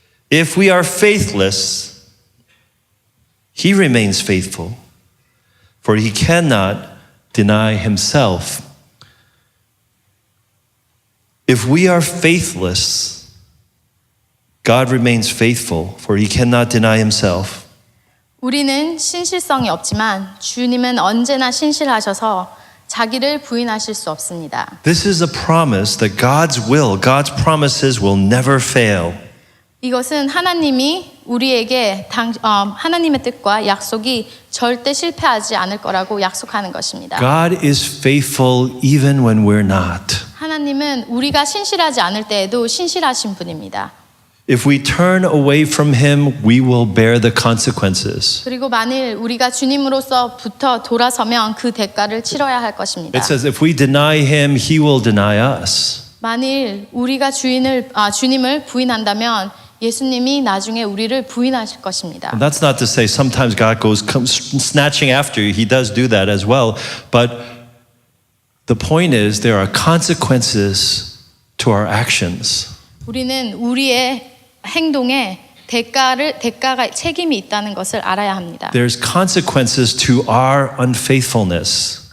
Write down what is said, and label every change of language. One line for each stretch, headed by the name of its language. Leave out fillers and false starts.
English: If we are faithless, he remains faithful, for he cannot deny himself." If we are faithless, God remains faithful, for he cannot deny himself.
Korean: 우리는 신실성이 없지만 주님은 언제나 신실하셔서 자기를 부인하실 수 없습니다.
English: This is a promise that God's will, God's promises will never fail.
Korean: 이것은 하나님이 우리에게 하나님의 뜻과 약속이 절대 실패하지 않을 거라고 약속하는 것입니다.
English: God is faithful even when we're not.
Korean: 하나님은 우리가 신실하지 않을 때에도 신실하신 분입니다.
English: If we turn away from him, we will bear the consequences.
Korean: 그리고 만일 우리가 주님으로서부터 돌아서면 그 대가를 치러야 할 것입니다.
English: It says if we deny him, he will deny us.
Korean: 만일 우리가 주님을 부인한다면 예수님이 나중에 우리를 부인하실 것입니다.
English: And that's not to say sometimes God comes snatching after you. He does do that as well. But The point is there are consequences to our actions.
Korean: 우리는 우리의 행동에 대가가 책임이 있다는 것을 알아야 합니다.
English: There's consequences to our unfaithfulness.